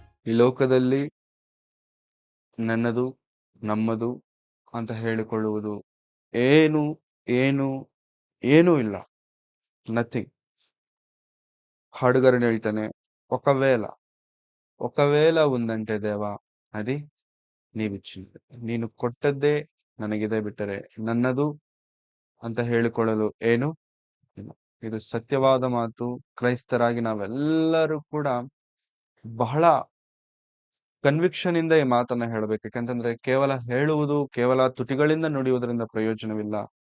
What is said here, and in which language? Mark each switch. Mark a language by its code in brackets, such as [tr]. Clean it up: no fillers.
[kn] ಈ ಲೋಕದಲ್ಲಿ ನನ್ನದು ನಮ್ಮದು ಅಂತ ಹೇಳಿಕೊಳ್ಳುವುದು ಏನು ಏನು ಏನೂ ಇಲ್ಲ. [en] Nothing. [kn] ಹಾಡುಗಾರನು ಹೇಳ್ತಾನೆ, [te] ఒకవేళ ఒకవేళ ఉందంటే దేవా అది నీవిచ్చింది. [kn] ನೀನು ಕೊಟ್ಟದ್ದೇ ನನಗಿದೆ ಬಿಟ್ಟರೆ ನನ್ನದು ಅಂತ ಹೇಳಿಕೊಳ್ಳಲು ಏನು ಇಲ್ಲ. ಇದು ಸತ್ಯವಾದ ಮಾತು. ಕ್ರೈಸ್ತರಾಗಿ ನಾವೆಲ್ಲರೂ ಕೂಡ ಬಹಳ ಕನ್ವಿಕ್ಷನ್ ಇಂದ ಈ ಮಾತನ್ನ ಹೇಳಬೇಕು. ಯಾಕಂತಂದ್ರೆ ಕೇವಲ ಹೇಳುವುದು, ಕೇವಲ ತುಟಿಗಳಿಂದ ನುಡಿಯುವುದರಿಂದ ಪ್ರಯೋಜನವಿಲ್ಲ.